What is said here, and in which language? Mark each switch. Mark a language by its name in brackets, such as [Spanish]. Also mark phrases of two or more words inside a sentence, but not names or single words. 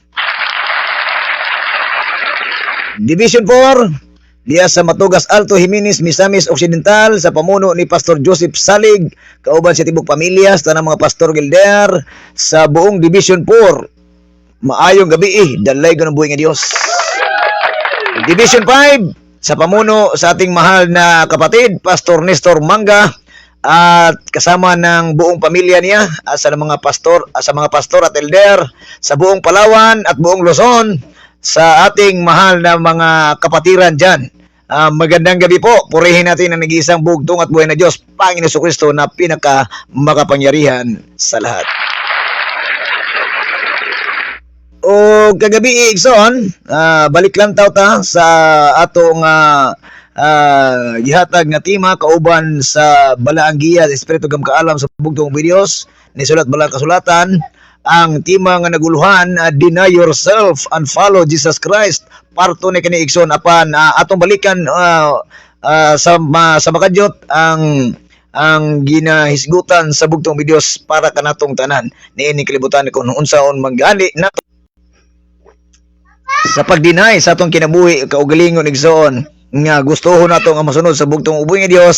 [Cebuano] Division 4 diya sa Matugas Alto, Jimenez, Misamis Occidental sa pamuno ni Pastor Joseph Salig kauban sa tibok pamilya sa tanang mga pastor gilder sa buong Division 4. Maayong gabi, dalay ko ng buhi nga Dios. [Filipino] Division 5 sa pamuno sa ating mahal na kapatid Pastor Nestor Manga at kasama ng buong pamilya niya sa mga pastor at elder sa buong Palawan at buong Luzon, sa ating mahal na mga kapatiran dyan. Magandang gabi po. Purihin natin ang nag-iisang bugtong at buhay na Diyos, Panginoon Jesucristo na pinaka makapangyarihan sa lahat. [Cebuano] O kagabi igsoon, balik lang ta sa atong gihatag nga tema kauban sa balaang giya sa Espiritu gam kaalam sa bugtong Diyos ni sulat balang kasulatan. Ang tema nga naguluhan, [English] deny yourself and follow Jesus Christ. [Cebuano] Parto ni kani igsoon apan atong balikan sa makadyot ang ginahisgutan sa bugtong Diyos para kanatong tanan niini kalibutan kung unsaon manggali nato sa pagdinay sa atong kinabuhi kaugalingon igsoon nga gustohon nato nga masunod sa bugtong ubos nga Dios.